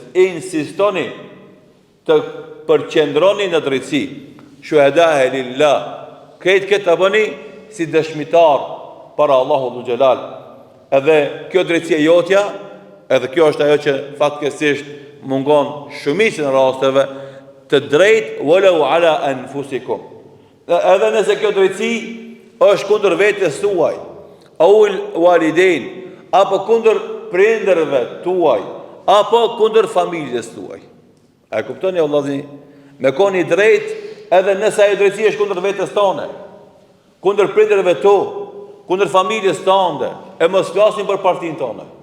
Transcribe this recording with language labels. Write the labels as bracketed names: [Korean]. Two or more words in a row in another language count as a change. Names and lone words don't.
[Albanian] Insistoni të përqendroni në drejtësi. [Arabic] شهداء لله. [Albanian] Këtë të bëni si dëshmitar para Allahu [Arabic] ذو الجلال. [Albanian] Edhe kjo drejtësia jotja, edhe kjo është ajo që fatkeqësisht mungon shumicën e rasteve, të drejtë [Arabic] ولو على أنفسكم. [Albanian] Edhe nëse kjo drejtësi është kundër vetes tuaj, [Arabic] أو الوالدين, [Albanian] apo kundër prindërve tuaj, apo kundër familjes tuaj. A e kuptoni vëllazni? Me koni drejt edhe nëse ajo drejtësi është kundër vetes tone, kundër prindërve tu, kundër familjes tënde, e mos flasim për partinë tonë.